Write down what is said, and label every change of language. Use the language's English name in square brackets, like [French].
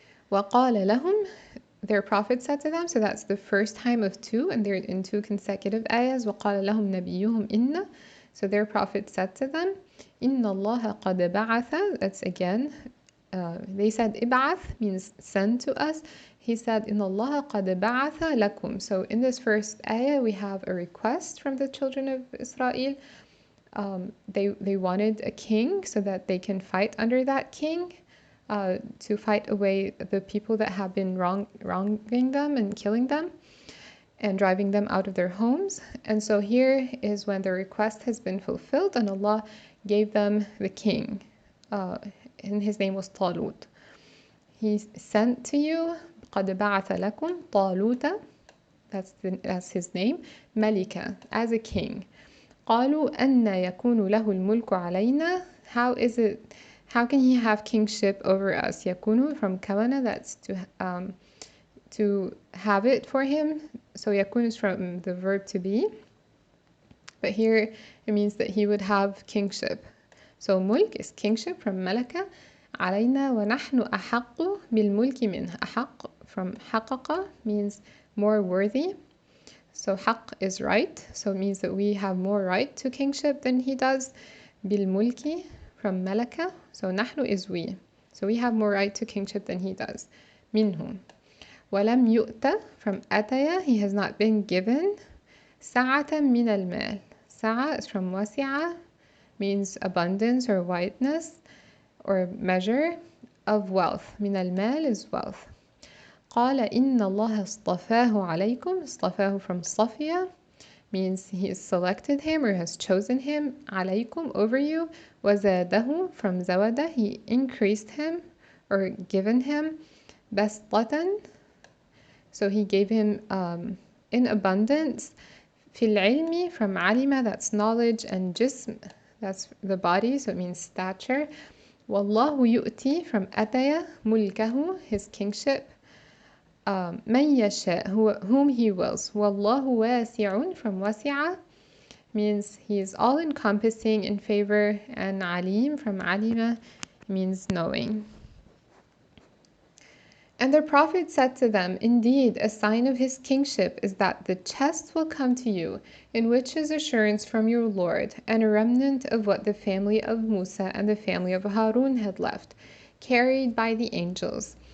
[Arabic] وَقَالَ لَهُمْ, [English] their prophet said to them, so that's the first time of two, and they're in two consecutive ayahs. [Arabic] وَقَالَ لَهُمْ نَبِيُّهُمْ إِنَّ, [English] so their prophet said to them, [Arabic] إِنَّ اللَّهَ قَدْ بَعَثَ, [English] that's again, they said ib'ath means send to us. He said [Arabic] إِنَّ اللَّهَ قَدْ بَعَثَ لَكُمْ. [English] So in this first ayah we have a request from the children of Israel. They wanted a king so that they can fight under that king, to fight away the people that have been wronging them and killing them and driving them out of their homes. And so here is when the request has been fulfilled, and Allah gave them the king, and his name was Talut. He sent to you, [Arabic] قَدْ بَعَثَ لَكُمْ طَالُوتَ, [English] that's his name, مَلِكًا, as a king. [Arabic] قَالُوا أَنَّ يَكُونُ لَهُ الْمُلْكُ عَلَيْنَا, [English] how can he have kingship over us? يَكُونُ from kawana, that's to have it for him. So yakun is from the verb to be, but here it means that he would have kingship. So mulk is kingship from malaka. [Arabic] علينا ونحن أحق بالملك منه. [English] أحق from حقق means more worthy. So haq is right, so it means that we have more right to kingship than he does. بالملك from malaka, so نحن is we, so we have more right to kingship than he does. [Arabic] منه. ولم يؤت [English] from أتيا, he has not been given. [Arabic] سعة من المال. [English] سعة is from وسعة, means abundance or wideness or measure of wealth. [Arabic] من المال [English] is wealth. [Arabic] قال إن الله اصطفاه عليكم. [English] اصطفاه from صفية, means he has selected him or has chosen him. عليكم, over you. وزاده from زوده, he increased him or given him. بسطة, so he gave him in abundance. [Arabic] في العلم [English] from علم, that's knowledge, and جسم, that's the body, so it means stature. [Arabic] والله يؤتي from أتي ملكه, [English] his kingship. [Arabic] من يشاء, [English] whom he wills. [Arabic] والله واسع from وسع, [English] means he is all-encompassing in favor, and alim from alima means knowing. And the Prophet said to them, indeed, a sign of his kingship is that the chest will come to you, in which is assurance from your Lord, and a remnant of what the family of Musa and the family of Harun had left, carried by the angels.